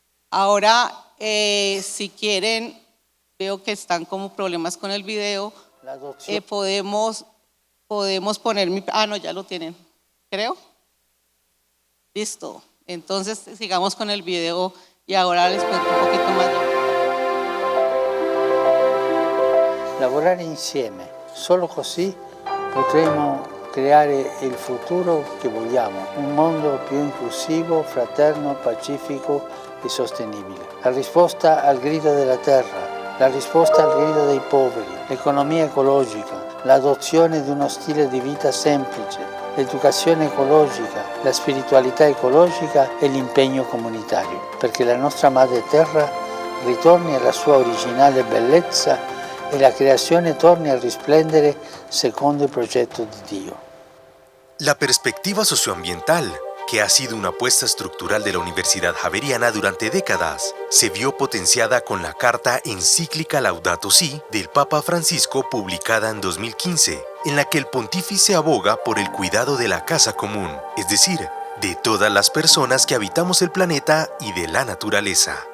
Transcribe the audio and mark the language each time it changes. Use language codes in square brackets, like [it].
[es] Ahora, si quieren, veo que están como problemas con el video, podemos poner no, ya lo tienen, creo. Listo, entonces sigamos con el video y ahora les cuento un poquito más. [it] Lavorare insieme, solo così potremo creare il futuro che vogliamo, un mondo più inclusivo, fraterno, pacifico e sostenibile. La risposta al grido della terra, la risposta al grido dei poveri, l'economia ecologica, l'adozione di uno stile di vita semplice, l'educazione ecologica, la spiritualità ecologica e l'impegno comunitario, perché la nostra madre terra ritorni alla sua originale bellezza e la creazione torni a risplendere secondo il progetto di Dio. [es] La perspectiva socioambiental, que ha sido una apuesta estructural de la Universidad Javeriana durante décadas, se vio potenciada con la carta encíclica Laudato Si del Papa Francisco publicada en 2015, en la que el pontífice aboga por el cuidado de la casa común, es decir, de todas las personas que habitamos el planeta y de la naturaleza.